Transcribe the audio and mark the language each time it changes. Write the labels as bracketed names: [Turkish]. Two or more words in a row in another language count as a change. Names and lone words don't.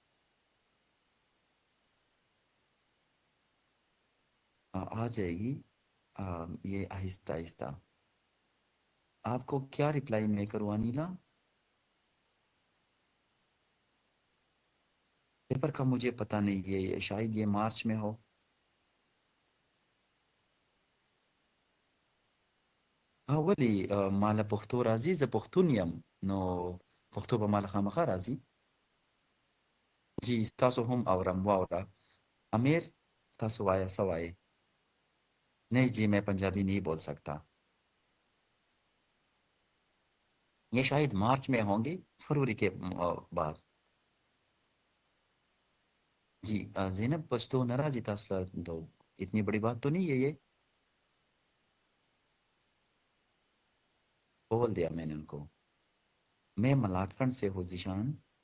[Urdu] آ جائے گی. یہ آہستہ آہستہ آپ کو کیا رپلائی میں کروں انیلا؟ پیپر کا مجھے پتہ نہیں، یہ شاید یہ مارچ میں ہو. [Pashto] ولی مال پختو راځي زه پښتون یم، نو پښتو به مال خامخا راځي. جی تاسو هم اورم واوره. امیر تاسو وایه څه وایې؟ [Urdu] نہیں جی میں پنجابی نہیں بول سکتا. یہ شاید مارچ میں ہوں گی، فروری کے بعد. [Pashto] جی زینب پښتو نه راځي تاسو ته، [Urdu] تو اتنی بڑی بات تو نہیں ہے یہ. بول دیا میں نے ان کو. میں ملاکنڈ سے ہوں ذیشان.